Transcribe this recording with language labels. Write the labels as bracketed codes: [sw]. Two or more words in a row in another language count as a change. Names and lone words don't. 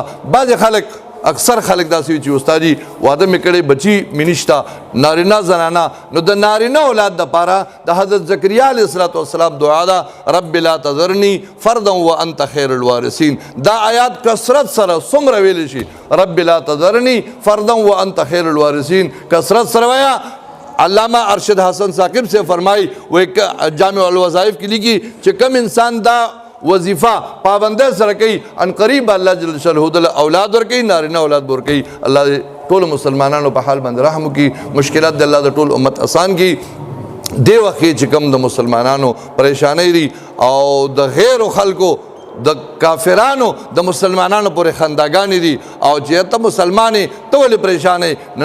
[ps] بعض خلک اکثر خلک داسې وي چې استاد جي واده مې کړی بچي مې نشته نارینه زنانه، نو د نارینه اولاد دپاره د حضرت زکریا [ar] علیه السلام [ps] دعا ده [ar] رب لا تذرني فردا وانت خیر الوارثین. [ps] دا آیات کثرت سره څومره ویلی شي، [ar] رب لا تذرني فردا وانت خیر الوارثین [ps] کثرت سره وایه. [ur] علامہ ارشد حسن ثاقب سے فرمائی وہ جامع الوظائف کی لکھی کہ [ps] کم انسان دا وظیفہ پابندے سره کوي ان قریب [ar] الله جل شانه [ps] د اولاد ور کوي، نارینه اولاد ور کوي. الله دې ټول مسلمانانو په حال باندې رحم وکړي، مشکلات د الله د ټول امت آسان کړي. دی وخت چې کوم د مسلمانانو پریشانی دي او د غیر خلکو د کافرانو د مسلمانانو پورې خنداګانې دي او چې ته مسلمانې ته ولې پریشانې.